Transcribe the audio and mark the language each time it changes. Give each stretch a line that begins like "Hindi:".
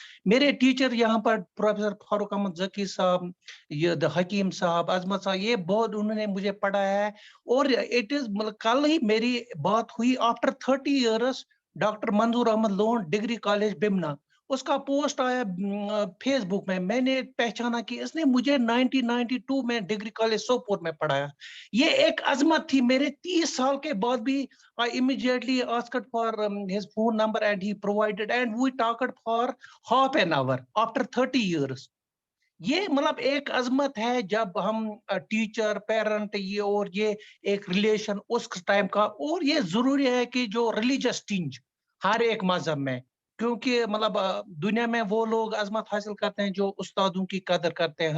Urdu: میرے ٹیچر یہاں پر پروفیسر فاروق احمد ذکی صاحب، یہ حکیم صاحب، عظمت صاحب، یہ بہت انہوں نے مجھے پڑھایا ہے. اور
English: it is
Urdu: کل ہی میری بات ہوئی
English: after 30 years
Urdu: ڈاکٹر منظور احمد لون، ڈگری کالج بمنا، اس کا پوسٹ آیا فیس بک میں نے پہچانا کہ اس نے مجھے 1992 میں ڈگری کالج سوپور میں پڑھایا. یہ ایک عظمت تھی. میرے 30 سال کے بعد بھی
English: I immediately asked for his phone number and he provided, and we talked for half an hour after 30 years.
Urdu: یہ مطلب ایک عظمت ہے جب ہم ٹیچر پیرنٹ یہ اور یہ ایک ریلیشن اس ٹائم کا. اور یہ ضروری ہے کہ جو ریلیجس ٹنج ہر ایک مذہب میں، کیونکہ مطلب دنیا میں وہ لوگ عظمت حاصل کرتے ہیں جو استادوں کی قدر کرتے ہیں.